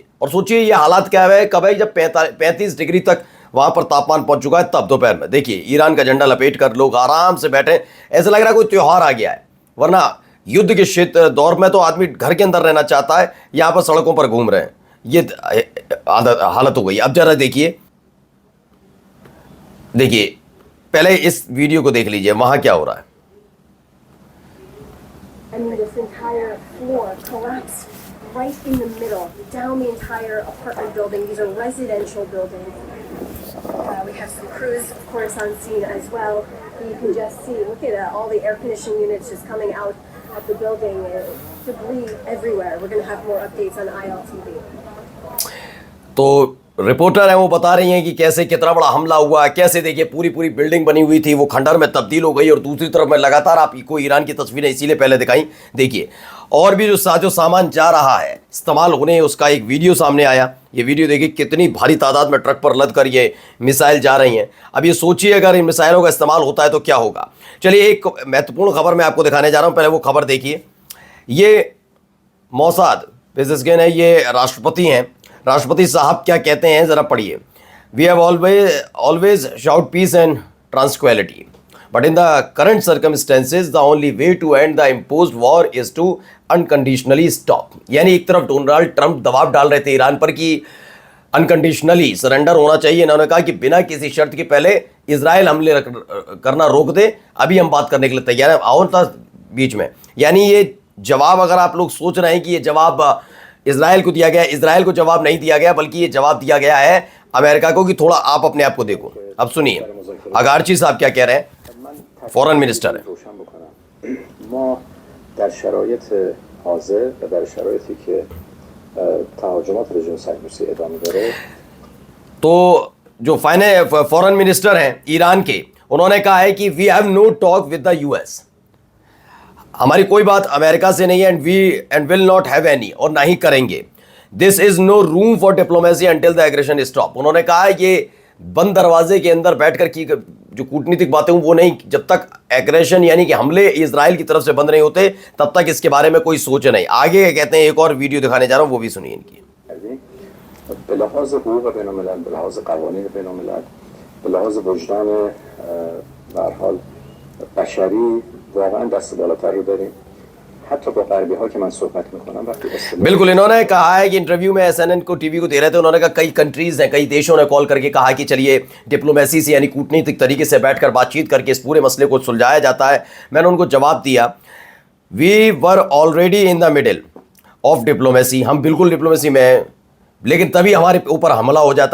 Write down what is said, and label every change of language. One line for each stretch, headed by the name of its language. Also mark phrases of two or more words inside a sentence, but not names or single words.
Hindi: और सोचिए ये हालात क्या है, कब है जब 35 डिग्री तक वहाँ पर तापमान पहुँच चुका है, तब दोपहर में देखिए ईरान का झंडा लपेट कर लोग आराम से बैठे, ऐसा लग रहा है कोई त्यौहार आ गया है। वरना युद्ध के क्षेत्र दौर में तो आदमी घर के अंदर रहना चाहता है, यहाँ पर सड़कों पर घूम रहे हैं। ये हालत हो गई। अब जरा देखिए, देखिए पहले इस वीडियो को देख लीजिए, वहां क्या हो रहा है।
English: I mean, this entire floor collapsed right in the middle, down the entire apartment building. These are residential buildings. We have some crews, of course, on scene as well. You can just see, look at all the air conditioning units just coming out of the building. Debris everywhere. We're going to have more updates on ILTV.
Hindi: तो रिपोर्टर हैं वो बता रही हैं कि कैसे कितना बड़ा हमला हुआ है, कैसे देखिए पूरी बिल्डिंग बनी हुई थी वो खंडर में तब्दील हो गई। और दूसरी तरफ मैं लगातार आपको ईरान की तस्वीरें इसीलिए पहले दिखाई। देखिए और भी जो साजो सामान जा रहा है इस्तेमाल होने, उसका एक वीडियो सामने आया। ये वीडियो देखिए कितनी भारी तादाद में ट्रक पर लद कर ये मिसाइल जा रही हैं। अब ये सोचिए अगर इन मिसाइलों का इस्तेमाल होता है तो क्या होगा। चलिए एक महत्वपूर्ण खबर मैं आपको दिखाने जा रहा हूँ, पहले वो खबर देखिए। ये मोसाद पेजेस्किन है, ये राष्ट्रपति हैं। राष्ट्रपति साहब क्या कहते हैं ज़रा पढ़िए।
English: we have always sought peace and tranquility but in the current circumstances the only way to end the imposed war is to unconditionally stop.
Hindi: यानी एक तरफ डोनाल्ड ट्रंप दबाव डाल रहे थे ईरान पर कि
English: unconditionally surrender
Hindi: होना चाहिए। इन्होंने कहा कि बिना किसी शर्त के पहले इजराइल हमले करना रोक दे, अभी हम बात करने के लिए तैयार हैं। आओ था बीच में, यानी ये जवाब अगर आप लोग सोच रहे हैं कि ये जवाब इजराइल को दिया गया, इजराइल को जवाब नहीं दिया गया, बल्कि ये जवाब दिया गया है अमेरिका को कि थोड़ा आप अपने आप को देखो। अब सुनिए अगारची साहब क्या कह रहे हैं,
English: foreign minister
Hindi: है।
Persian: در شرایط حاضر و در شرایطی که تهاجمات رژیم صهیونیستی ادامه داره
Hindi: तो जो
English: foreign minister
Hindi: हैं ईरान के, उन्होंने कहा है कि
English: we have no talk with the US,
Hindi: हमारी कोई बात अमेरिका से नहीं है,
English: and will not have any,
Hindi: और ना ही करेंगे।
English: this is no room for diplomacy until the aggression stop.
Hindi: उन्होंने कहा ये बंद दरवाजे के अंदर बैठकर की जो कूटनीतिक बातें वो नहीं, जब तक एग्रेशन यानी कि हमले इजराइल की तरफ से बंद नहीं होते तब तक इसके बारे में कोई सोच नहीं। आगे कहते हैं, एक और वीडियो दिखाने जा रहा हूँ, वो भी सुनिए इनकी।
Persian: به لحاظ حقوق بین الملل، به لحاظ قوانین بین الملل، به لحاظ وجدان به هر حال بشری واقعا دست بالاتر رو داریم. حتی با غربی ها که من صحبت میکنم وقتی
Hindi: बिल्कुल इन्होंने कहा है कि इंटरव्यू में एसएनएन को टीवी को दे रहे थे, उन्होंने कहा कई कंट्रीज हैं, कई देशों ने कॉल करके कहा कि चलिए डिप्लोमेसी से यानी कूटनीतिक तरीके से बैठकर बातचीत करके इस पूरे मसले को सुलझाया जाता है। मैंने उनको जवाब दिया,
English: we were already in the middle of diplomacy,
Hindi: हम बिल्कुल डिप्लोमेसी में हैं, लेकिन तभी हमारे ऊपर हमला हो जाता।